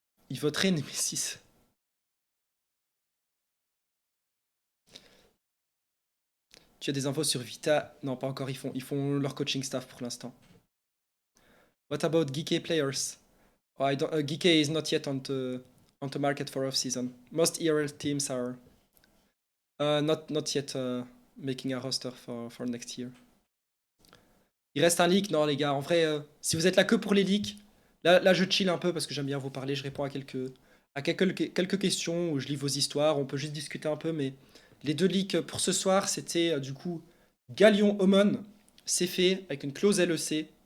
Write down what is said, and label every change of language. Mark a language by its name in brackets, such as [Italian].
[French] Ils voteraient Nemesis. Tu as des infos sur Vita? Non, pas encore. Ils font leur coaching staff pour l'instant. [English] What about Geeky players? Oh, Geeky is not yet on the market for off-season. Most ERL teams are not yet making a roster for next year. [French] Il reste un leak? Non, les gars, en vrai, si vous êtes là que pour les leaks, là je chill un peu parce que j'aime bien vous parler. Je réponds à quelques questions où je lis vos histoires. On peut juste discuter un peu, mais les deux leaks pour ce soir, c'était du coup Galion Omon, c'est fait avec une clause LEC.